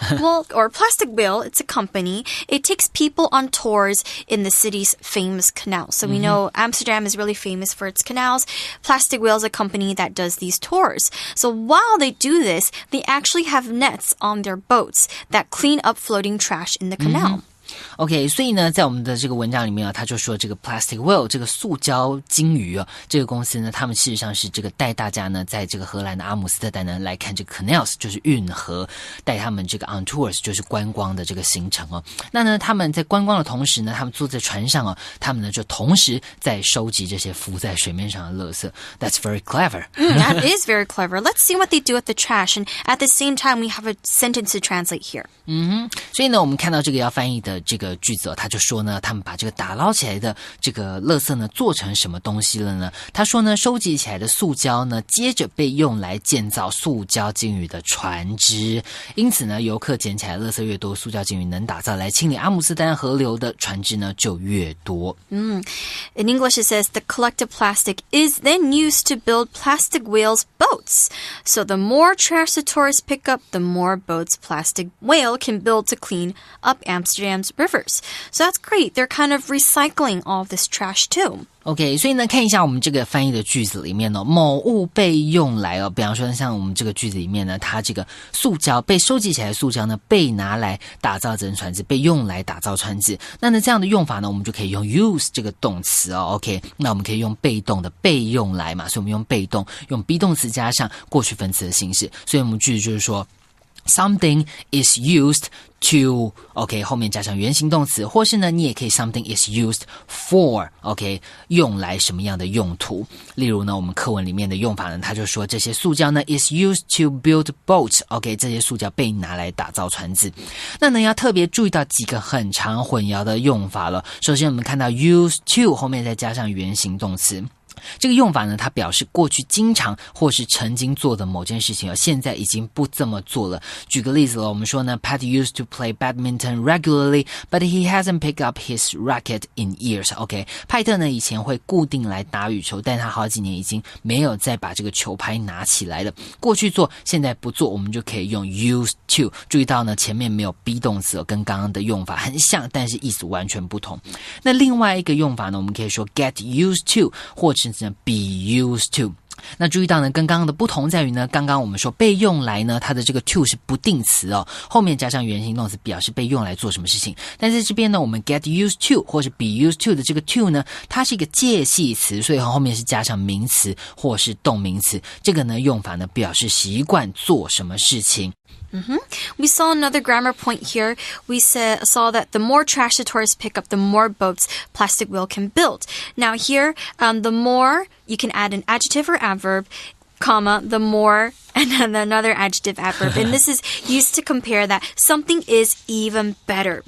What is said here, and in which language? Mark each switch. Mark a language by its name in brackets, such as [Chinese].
[English] Well, or Plastic Whale, it's a company. It takes people on tours in the city's famous canals. So we know Amsterdam is really famous for its canals. Plastic Whale is a company that does these tours. So while they do this, they actually have nets on their boats that clean up floating trash in the canal. [Chinese] OK， 所以呢，在我们的这个文章里面啊，他就说这个 Plastic Whale 这个塑胶鲸鱼啊，这个公司呢，他们事实上是这个带大家呢，在这个荷兰的阿姆斯特丹呢来看这个 canals， 就是运河，带他们这个 [English] on tours， [Chinese] 就是观光的这个行程哦。那呢，他们在观光的同时呢，他们坐在船上哦，他们呢就同时在收集这些浮在水面上的垃圾。 [English] That's very clever. That is very clever. Let's see what they do with the trash. And at the same time, we have a sentence to translate here. [Chinese] 所以呢，我们看到这个要翻译的这个句子哦，他就说呢，他们把这个打捞起来的这个垃圾呢，做成什么东西了呢？他说呢，收集起来的塑胶呢，接着被用来建造塑胶鲸鱼的船只。因此呢，游客捡起来的垃圾越多，塑胶鲸鱼能打造来清理阿姆斯特丹河流的船只呢，就越多。 [English] In English, it says the collected plastic is then used to build plastic whales' boats. So the more trash the tourists pick up, the more boats plastic whale can build to clean up Amsterdam's rivers. So that's great. They're kind of recycling all of this trash too. [Chinese] OK， 所以呢，看一下我们这个翻译的句子里面呢，某物被用来哦，比方说像我们这个句子里面呢，它这个塑胶被收集起来的塑胶呢，被拿来打造成船只，被用来打造船只。那呢，这样的用法呢，我们就可以用 use 这个动词哦。OK， 那我们可以用被动的被用来嘛，所以我们用被动，用 be 动词加上过去分词的形式。所以我们句子就是说 ， [English] something is used to [Chinese] OK 后面加上原形动词，或是呢你也可以 [English] something is used for [Chinese] OK 用来什么样的用途。例如呢我们课文里面的用法呢，他就说这些塑胶呢 [English] is used to build boats [Chinese] OK 这些塑胶被拿来打造船只。那呢要特别注意到几个很常混淆的用法了。首先我们看到 used to 后面再加上原形动词，这个用法呢，它表示过去经常或是曾经做的某件事情现在已经不这么做了。举个例子了，我们说呢 [English] Pat used to play badminton regularly, but he hasn't picked up his racket in years. [Chinese] OK， 派特呢以前会固定来打羽球，但他好几年已经没有再把这个球拍拿起来了。过去做，现在不做，我们就可以用 used to。注意到呢，前面没有 be 动词跟刚刚的用法很像，但是意思完全不同。那另外一个用法呢，我们可以说 [English] get used to， [Chinese] 或者是 [English] be used to。 [Chinese] 那注意到呢，跟刚刚的不同在于呢，刚刚我们说被用来呢，它的这个 to 是不定词哦，后面加上原形动词表示被用来做什么事情。但是这边呢，我们 [English] get used to [Chinese] 或是 [English] be used to [Chinese] 的这个 to 呢，它是一个介系词，所以后面是加上名词或是动名词。这个呢用法呢表示习惯做什么事情。 [English] We saw another grammar point here. We saw that the more trash the tourists pick up, the more boats plastic whale can build. Now here, the more, you can add an adjective or adverb, comma, the more, and then another adjective adverb. And this is used to compare that something is even better.